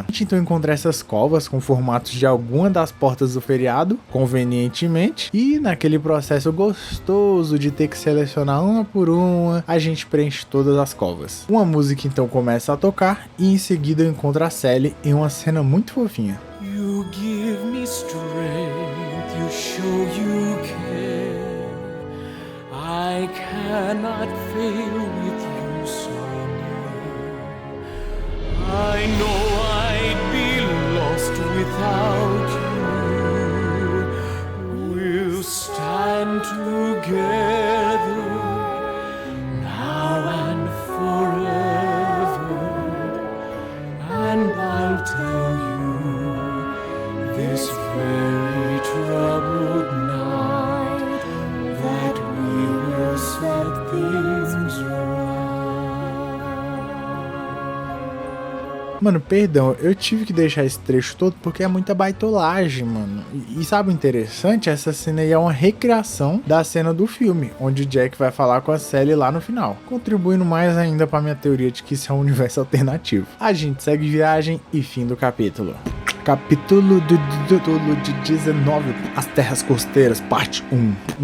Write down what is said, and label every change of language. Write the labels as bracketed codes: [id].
[pt] A gente então encontra essas covas com formatos de alguma das portas do feriado, convenientemente. E naquele processo gostoso de ter que selecionar uma por uma, a gente preenche todas as covas. Uma música então começa a tocar e em seguida eu encontro a Sally em uma cena muito fofinha. [en] You give me strength, you show you care. I cannot fail with you so near. I know I'd be lost without you. We'll stand together now and forever, and I'll tell you this very troubled night that we will set things right. [pt] Mano, perdão, eu tive que deixar esse trecho todo porque é muita baitolagem, mano. E sabe o interessante? Essa cena aí é uma recriação da cena do filme, onde o Jack vai falar com a Sally lá no final, contribuindo mais ainda pra minha teoria de que isso é um universo alternativo. A gente segue viagem e fim do capítulo. Capítulo de 19, As Terras Costeiras, parte 1.